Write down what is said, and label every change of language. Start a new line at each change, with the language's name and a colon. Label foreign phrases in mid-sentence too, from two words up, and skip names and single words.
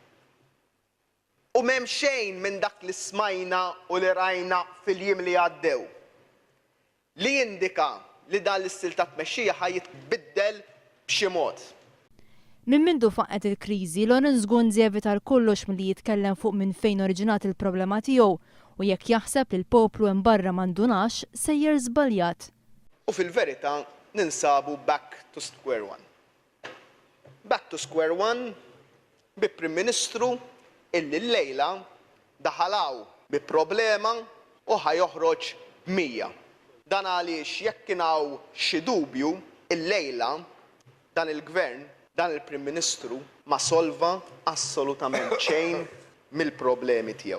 Maltese: U m'hemm xejn minn dak li smajna u li rajna fil-jiem li għaddew li jindika li dan l-istil ta' tmexxija ħajjitbiddel b'xi mod. Minn mindu faqet il-kriżi, Lawrence Gonzi evita kollox milli jitkellem fuq minn fejn oriġinat il-problema tiegħu u jekk jaħseb li l-poplu hemm barra m'għandunax sejjer żbaljat. U fil-verità ninsabu
English: back to square one. Back to square one
Maltese: bi Prim Ministru illi llejla daħalaw bi problema u ħajoħroġ mija. Dan għaliex jekk kien hawn xi dubju llejla dan il-gvern, dan il-Prim Ministru ma solva assolutament xejn mill-problemi tiegħu.